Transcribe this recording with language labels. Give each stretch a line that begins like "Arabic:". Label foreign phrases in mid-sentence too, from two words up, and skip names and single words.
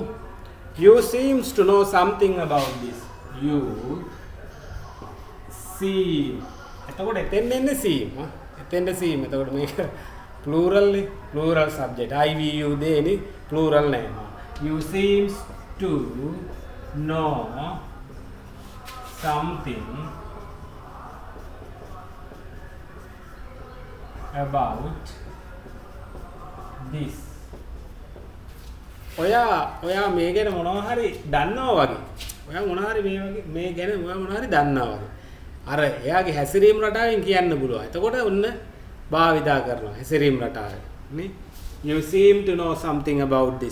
English: You seems to know something about this. You seem.
Sinhala: එතකොට එතෙන් එන්නේ seem. එතෙන්ද seem. එතකොට මේක plural නේ.
English: Plural subject. I, we, you දෙන්නේ plural නෑ. You seems to know something about this.
Sinhala: ඔයා මේ ගැන මොනවා හරි දන්නවා වගේ. ඔයා මොනවා හරි මේ ගැන මොනවා හරි දන්නවා වගේ. අර එයාගේ හැසිරීම රටාවෙන් කියන්න පුළුවන්. එතකොට ඔන්න භාවිතා කරනවා හැසිරීම රටාවෙන්. නේ?
English: You seem to know something about this.